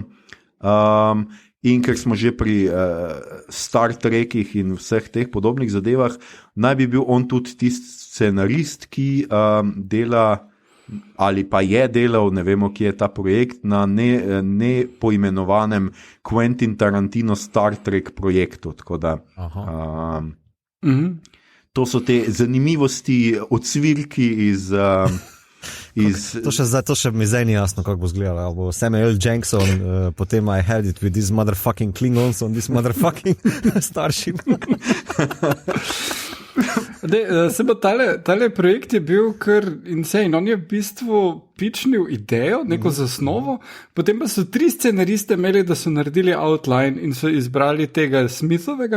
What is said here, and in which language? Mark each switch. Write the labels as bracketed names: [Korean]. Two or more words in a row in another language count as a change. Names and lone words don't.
[Slovenian] In ker smo že pri Star Trekih in vseh teh podobnih zadevah, naj bi bil on tudi tisti scenarist, ki dela ali pa je delal, ne vemo, kje je ta projekt, na nepoimenovanem Quentin Tarantino Star Trek projektu. Tako da to so te zanimivosti, odsvirki iz To še mi zdaj ni jasno, kako bo izgledalo. [English] Bo Samuel L. Jackson, potem I had it with these motherfucking Klingons on this motherfucking Starship. [Slovenian] Se pa tale projekt je bil kar insane. On je v bistvu pičnil idejo, neko zasnovo, potem pa so 3 scenariste imeli, da so naredili outline in so izbrali tega Smithovega.